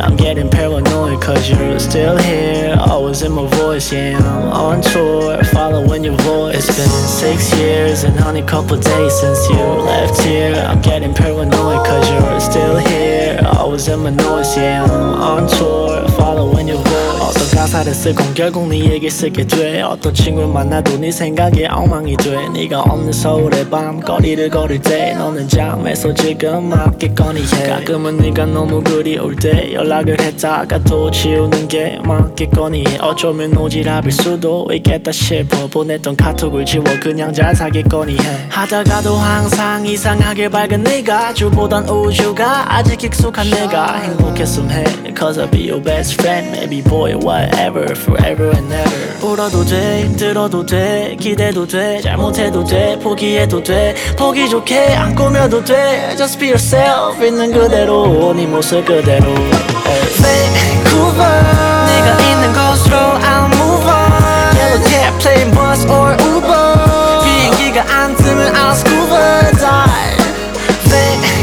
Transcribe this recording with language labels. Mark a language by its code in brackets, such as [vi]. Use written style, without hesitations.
[en] I'm getting paranoid cause you're still here. Always in my voice, yeah, I'm on tour. Following your voice. It's been 6 years and honey couple days since you left here. I'm getting paranoid cause you're still here. Always in my noise, yeah, I'm on tour. Following your voice. [ko] 어떤 가사를 쓰건 결국 네에게 쓰게 돼. 어떤 친구를 만나도 네 생각이 엉망이 돼. 네가 없는 서울의 밤 거리를 걸을 때 너는 잠에서 지금 맞겠거니 해. 가끔은 네가 너무 그리울 때 연락을 했다가 또 지우는 게 맞겠거니 해. 어쩌면 오지랖일 수도 있겠다 싶어 보냈던 카톡을 지워 그냥 잘 사겠거니 해. 하다가도 항상 이상하게 밝은 네가 주보단 우주가 아직 익숙한 내가 행복했음 해. [en] Cause I'll be your best friend maybe boy. Whatever, forever and ever. [ko] 울어도 돼, 들어도 돼, 기대도 돼, 잘못해도 돼, 포기해도 돼, 보기 좋게 안 꾸며도 돼. [en] Just be yourself, [ko] 있는 그대로, 네 모습 그대로. [en] Vancouver, [ko] 네가 있는 곳으로 [en] I'll move on. Yellow cab, plane, bus or Uber. [ko] 비행기가 안 뜨면 [en] I'll scuba dive.